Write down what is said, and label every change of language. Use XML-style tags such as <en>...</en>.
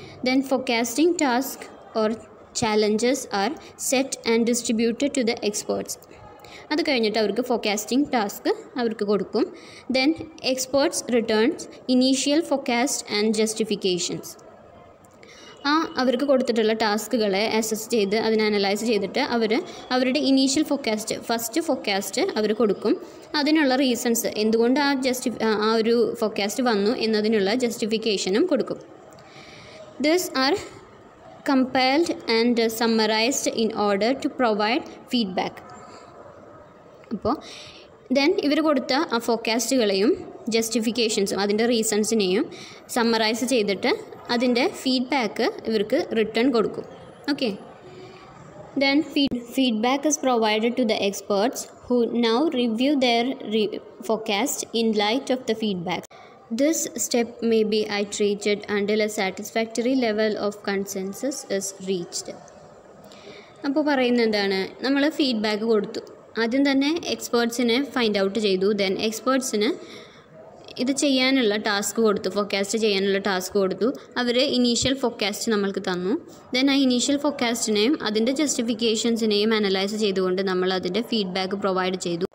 <en>Then forecasting task or challenges are set and distributed to the experts.</en> <ml>അത് കഴിഞ്ഞിട്ട് അവർക്ക് forecasting task അവർക്ക് കൊടുക്കും.</ml> <en>Then experts returns initial forecast and justifications.</en> <ml>അവർക്ക് കൊടുത്തിട്ടുള്ള ടാസ്കുകളെ അസസ് ചെയ്ത് അതിനെ അനലൈസ് ചെയ്തിട്ട് അവരുടെ ഇനീഷ്യൽ ഫസ്റ്റ് ഫോർകാസ്റ്റ് അവർ കൊടുക്കും. അതിനുള്ള റീസൺസ് എന്തുകൊണ്ട് ആ ഒരു ഫോർകാസ്റ്റ് വന്നു എന്നതിനുള്ള ജസ്റ്റിഫിക്കേഷനും കൊടുക്കും.</ml> <en>This are compiled and summarized in order to provide feedback.</en> <ml>അപ്പോൾ ദെൻ ഇവർ കൊടുത്ത ആ ഫോർകാസ്റ്റുകളെയും ജസ്റ്റിഫിക്കേഷൻസും അതിൻ്റെ റീസൺസിനെയും സമ്മറൈസ് ചെയ്തിട്ട് അതിൻ്റെ ഫീഡ്ബാക്ക് ഇവർക്ക് റിട്ടേൺ കൊടുക്കും.</ml> <en>Okay, then feedback is provided to the experts who now review their forecast in light of the feedback. This step may be iterated until a satisfactory level of consensus is reached.</en> <ml>അപ്പോൾ പറയുന്നത് എന്താണ്, നമ്മൾ feedback കൊടുത്തു, ആദ്യം തന്നെ എക്സ്പേർട്സിനെ find out ചെയ്തു. Then എക്സ്പേർട്സിന് ഇത് ചെയ്യാനുള്ള ടാസ്ക് കൊടുത്തു, ഫോർകാസ്റ്റ് ചെയ്യാനുള്ള ടാസ്ക് കൊടുത്തു. അവർ ഇനീഷ്യൽ ഫോർകാസ്റ്റ് നമ്മൾക്ക് തന്നു. ദെൻ ആ ഇനീഷ്യൽ ഫോർകാസ്റ്റിനെയും അതിൻ്റെ ജസ്റ്റിഫിക്കേഷൻസിനെയും അനലൈസ് ചെയ്തുകൊണ്ട് നമ്മൾ അതിൻ്റെ ഫീഡ്ബാക്ക് പ്രൊവൈഡ് ചെയ്തു.</ml>